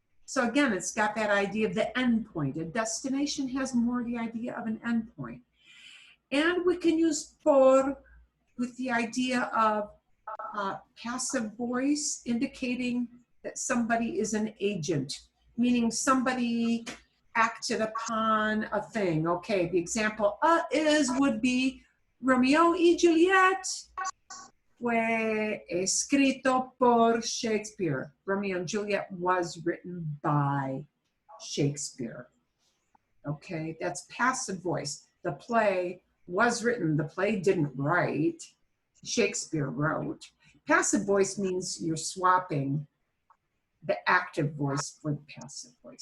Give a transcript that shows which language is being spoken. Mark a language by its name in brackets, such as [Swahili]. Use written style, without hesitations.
[English] So again, it's got that idea of the endpoint. A destination has more the idea of an endpoint. And we can use por with the idea of passive voice indicating that somebody is an agent, meaning somebody acted upon a thing. Okay, the example would be [Spanish] Romeo y Juliet fue escrito por Shakespeare. [English] Romeo and Juliet was written by Shakespeare. Okay, that's passive voice. The play was written, the play didn't write, Shakespeare wrote. Passive voice means you're swapping the active voice for the passive voice.